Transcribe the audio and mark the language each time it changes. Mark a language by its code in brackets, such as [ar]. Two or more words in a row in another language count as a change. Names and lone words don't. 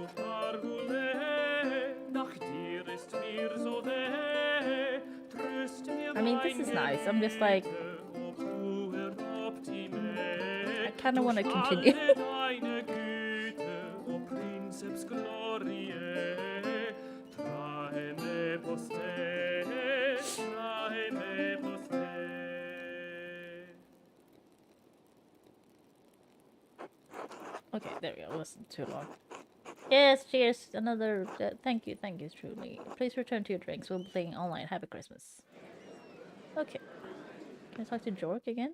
[la] Parvule, [de] nach dir ist mir so weh, tröst mir [en] I mean, this is nice. I'm just like, I kind of want to continue. [de] Deine Güte, [la] o Princeps Gloriae, trae me poste, trae me poste. [en] Okay, there we go. It wasn't too long. Yes, cheers. Another. Thank you, truly. Please return to your drinks. We'll be playing online. Happy Christmas. Okay. Can I talk to Jorg again?